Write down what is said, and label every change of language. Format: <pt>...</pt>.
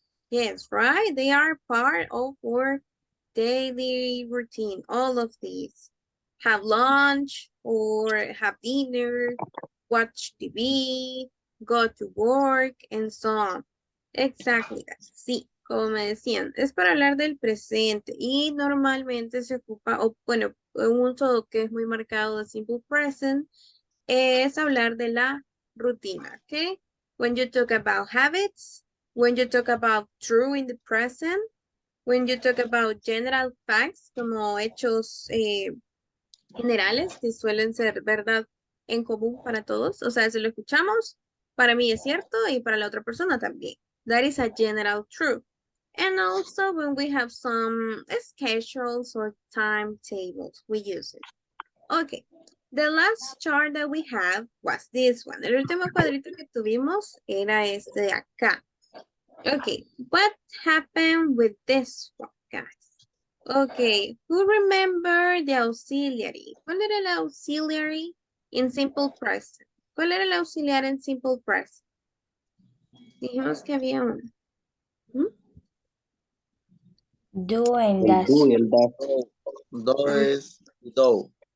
<en>Yes, right. They are part of our daily routine. All of these. Have lunch or have dinner, watch TV, go to work, and so on. Exactly.</en> <es>Sí, como me decían, es para hablar del presente y normalmente se ocupa, o bueno, un uso que es muy marcado de simple present es hablar de la rutina, ¿ok?</es> <en>When you talk about habits, when you talk about true in the present, when you talk about general facts,</en> <es>como hechos generales que suelen ser verdad en común para todos. O sea, si lo escuchamos, para mí es cierto y para la otra persona también.</es> <en>That is a general truth. And also when we have some schedules or timetables, we use it. Okay. The last chart that we have was this one.</en> <es>El último cuadrito que tuvimos era este de acá.</es> <en>Okay, what happened with this one, guys? Okay, who remember the auxiliary?</en> <es>¿Cuál era el</es> <en>auxiliary in simple present?</en> <es>¿Cuál era el auxiliar en simple present? Dijimos que había uno.</es> <en>Do and</en> <es>El</es> <en>does.</en> <es>do y el das. Do es do.</es>